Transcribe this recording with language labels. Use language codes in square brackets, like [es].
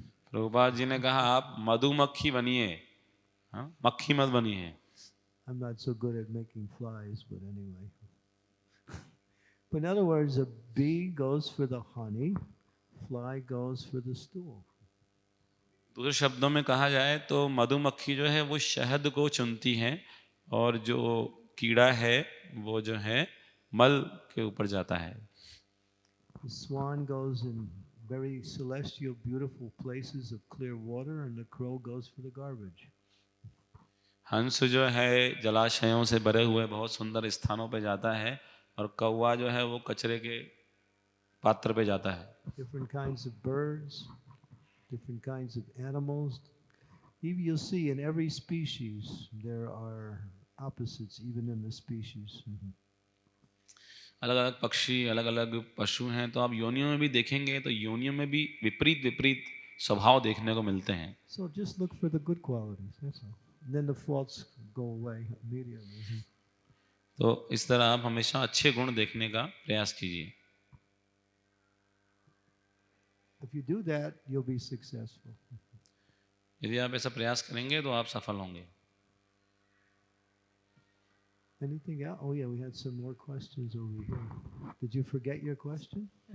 [hi] प्रभुपाद जी ने कहा आप मधुमक्खी बनिए, मक्खी मत बनिए. [en] I'm not so good at making flies, but anyway. But in other words, a bee goes for the honey, fly goes for the stool. [hi] दूसरे शब्दों में कहा जाए तो मधुमक्खी जो है वो शहद को चुनती है और जो कीड़ा है वो जो है मल के ऊपर जाता है. [en] The swan goes in very celestial, beautiful places of clear water, and the crow goes for the garbage. [hi] हंस जो है जलाशयों से भरे हुए बहुत सुंदर स्थानों पे जाता है और कौवा जो है वो कचरे के पात्र पे जाता है. [en] Different kinds of birds, different kinds of animals. Even you'll see in every species there are opposites, even in the species. [hi] अलग अलग पक्षी, अलग अलग पशु हैं, तो आप योनियों में भी देखेंगे तो योनियों में भी विपरीत विपरीत स्वभाव देखने को मिलते हैं. [en] So just look for the good qualities. That's all. then the faults go away immediately. [hi] तो इस तरह आप हमेशा अच्छे गुण देखने का प्रयास कीजिए. [en] If you do that, you'll be successful. [hi] यदि आप ऐसा प्रयास करेंगे तो आप सफल होंगे. [en] Anything else? Oh yeah, we had some more questions over here. Did you forget your question?